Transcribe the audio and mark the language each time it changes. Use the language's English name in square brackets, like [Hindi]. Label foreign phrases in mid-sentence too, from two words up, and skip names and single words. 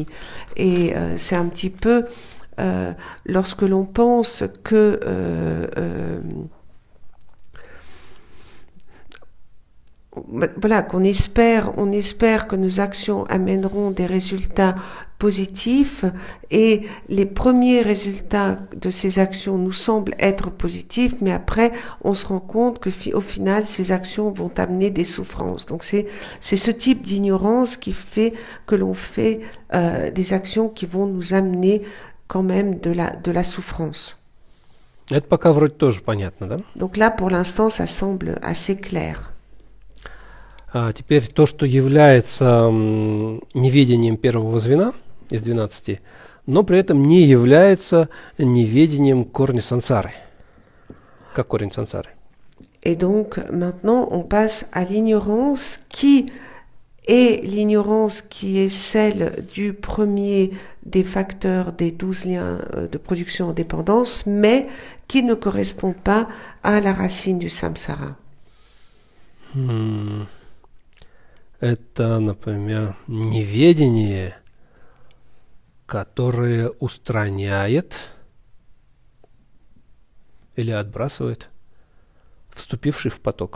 [French] Et c'est un petit peu, lorsque l'on pense que voilà, on espère que nos actions amèneront des résultats positifs et les premiers résultats de ces actions nous semblent être positifs, mais après on se rend compte que au final ces actions vont amener des souffrances. Donc c'est ce type d'ignorance qui fait que l'on fait des actions qui vont nous amener quand même de la souffrance. [Russian] Это пока вроде тоже понятно, да? [French] Donc là pour l'instant ça semble assez clair. [Russian] Теперь то, что является неведением первого звена из 12, но при этом не является неведением корня сансары. Как корень сансары. [French] Et donc maintenant on passe à l'ignorance qui est l'ignorance qui est celle du premier des facteurs des 12 liens de production en dépendance, mais qui ne correspond pas à la racine du samsara. [Russian] Это, например, неведение, которое устраняет или отбрасывает вступивший в поток.